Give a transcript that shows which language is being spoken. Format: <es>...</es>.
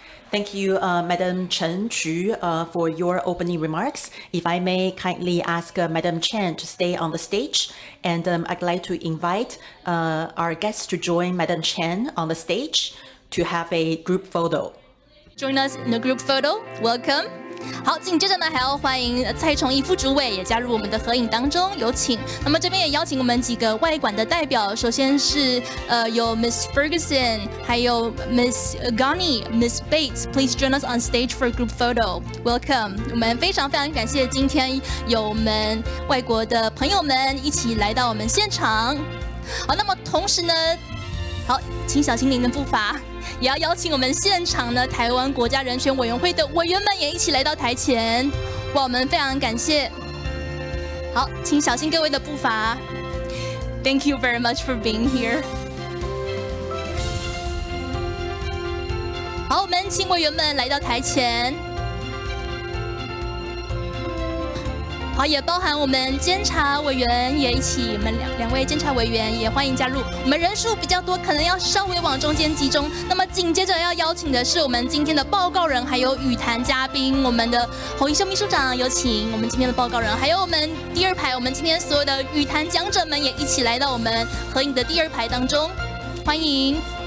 <en>Thank you, Madam Chen Xu, for your opening remarks. If I may kindly ask Madam Chen to stay on the stage, and I'd like to invite our guests to join Madam Chen on the stage to have a group photo. Join us in the group photo. Welcome.</en> <zh>好，紧接着呢，还要欢迎蔡崇义副主委也加入我们的合影当中，有请。那么这边也邀请我们几个外馆的代表，首先是有 Miss Ferguson， 还有 Miss Ghani、Miss Bates。</zh> <en>Please join us on stage for a group photo. Welcome。</en> <zh>我们非常感谢今天有我们外国的朋友们一起来到我们现场。好，那么同时呢，好，请小心您的步伐。也要邀请我们现场呢台湾国家人权委员会的委员们也一起来到台前，哇，我们非常感谢。好，请小心各位的步伐。</zh> <en>Thank you very much for being here。</en> <zh>好，我们请委员们来到台前。好，也包含我们监察委员也一起，我们两位监察委员也欢迎加入。我们人数比较多，可能要稍微往中间集中。那么紧接着要邀请的是我们今天的报告人，还有语坛嘉宾，我们的侯一修秘书长有请我们今天的报告人，还有我们第二排，我们今天所有的语坛讲者们也一起来到我们合影的第二排当中，欢迎。</zh>